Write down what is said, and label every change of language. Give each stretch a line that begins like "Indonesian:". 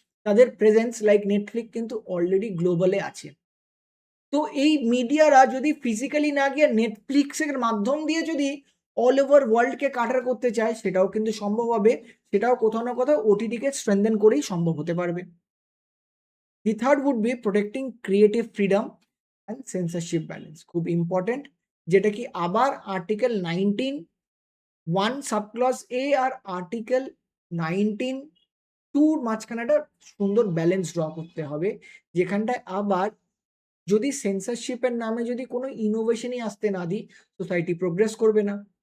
Bangla: তাদের presence like Netflix কিন্তু already গ্লোবালে আছে। তো এই মিডিয়ারা যদি ফিজিক্যালি না গিয়ে নেটফ্লিক্সের মাধ্যম দিয়ে যদি অল ওভার ওয়ার্ল্ডকে কাটার করতে চায়, সেটাও কিন্তু সম্ভব হবে। সেটাও কোথাও না কোথাও ওটিটিকে স্ট্রেংথেন করেই সম্ভব হতে পারবে।
English: The third would be protecting creative freedom and censorship balance.
Bangla: খুব ইম্পর্টেন্ট, যেটা কি আবার আর্টিকেল 19 1 সাবক্লজ এ আর আর্টিকেল 19 2 মাঝখানে একটা সুন্দর ব্যালেন্স ড্র করতে হবে, যেখানটায় আবার যদি সেন্সরশিপের নামে যদি কোনো ইনোভেশনই আসতে না দিই, সোসাইটি প্রোগ্রেস করবে না।